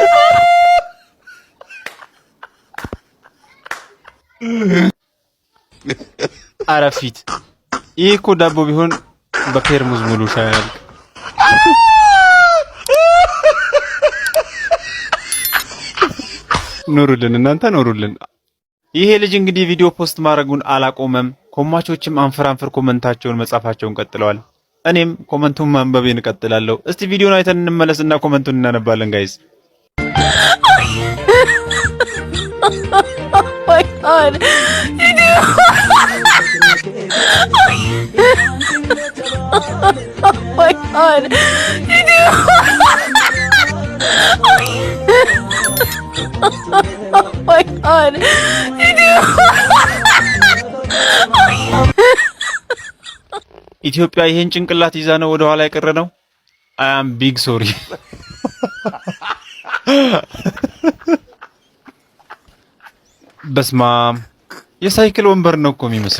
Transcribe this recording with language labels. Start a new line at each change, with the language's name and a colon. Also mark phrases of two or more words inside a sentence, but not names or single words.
Amharic: አረፊት ይሄ እኮ ዳቦ ቢሆን በፔርሙዝ ሙሉ ሻይ ያልቅ። ኑሩልን እናንተ ኑሩልን። ይሄ ልጅ እንግዲህ
English: video post
Amharic: ማድረጉን አላቆመም። ኮማቾችም አንፈራንፈር ኮመንታቸውን መጻፋቸውን ቀጥለዋል። እኔም ኮመንቱን ማንበቤን እቀጥላለሁ። እስቲ ቪዲዮን አይተን እንመለስና ኮመንቱን እናነባለን ጋይስ።
English: my god. Oh my god. Oh my god.
Amharic: ኢትዮጵያ ይሄን ጭንቅላት ይዛ ነው ወደ ኋላ የቀረ ነው።
English: I am big sorry።
Amharic: በስማም የሳይክል ወንበር ነው እኮ የሚመስለው።